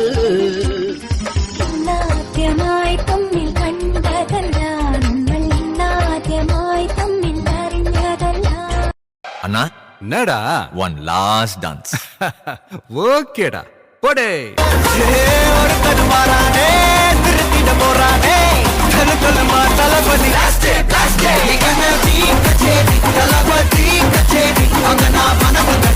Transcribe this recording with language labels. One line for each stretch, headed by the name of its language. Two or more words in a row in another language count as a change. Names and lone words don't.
Malayalam: നാട്യമായി തമ്മിൽ കണ്ടതല്ല നമ്മൾ നാട്യമായി തമ്മിൽ അറിഞ്ഞതല്ല.
Tamil: அண்ணா என்னடா
English: one last dance.
Tamil: ஓகேடா போடே ஒருத்தர் மாறானே திருத்திட போறானே தளபதி தளபதி அங்க நான்